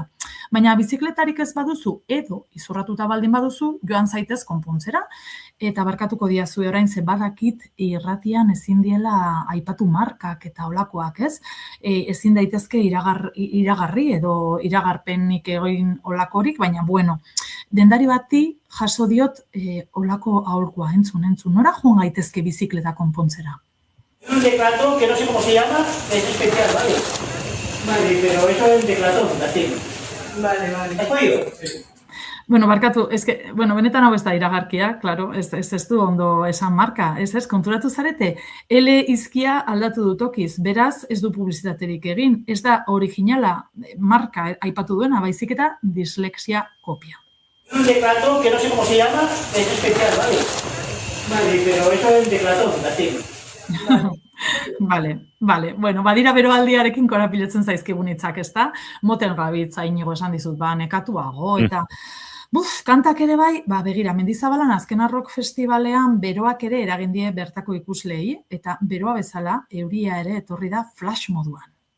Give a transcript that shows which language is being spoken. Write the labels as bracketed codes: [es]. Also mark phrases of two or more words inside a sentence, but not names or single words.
[eu] Baina bizikletarik ez baduzu, edo izurratuta baldin baduzu, joan zaitez konpontzera, eta barkatuko diazu orain ze badakit irratian ezin diela aipatu markak eta olakoak, ez? Ezin daitezke iragarri edo iragarpenik egin olakorik, baina bueno, dendari bati jaso diot olako aholkua entzun, nora joan gaitezke bizikleta konpontzera? [es] Un declatón que no sé cómo se llama, es especial, ¿vale? Vale, pero eso es un declatón, así. Vale. ¿Has podido? Sí. [eu] Bueno, barkatu, benetan hau ez da iragarkia, claro, ez du ondo esan marka, konturatu zarete, L izkia aldatu du tokiz, beraz ez du publizitaterik egin, ez da originala marka aipatu duena, baizik eta dislexia kopia. [es] Un declatón que no sé cómo se llama, es especial, ¿vale? Vale, pero eso es un declatón, así. Vale. [eu] Bueno, badira beroaldiarekin korapilatzen zaizkigun hitzak, ezta? Moten gabitza inigo esan dizut, nekatuago, eta kantak ere bai, begira, Mendizabalan azken Rock Festivalean beroak ere eragin die bertako ikuslei, eta beroa bezala euria ere etorri da flash moduan.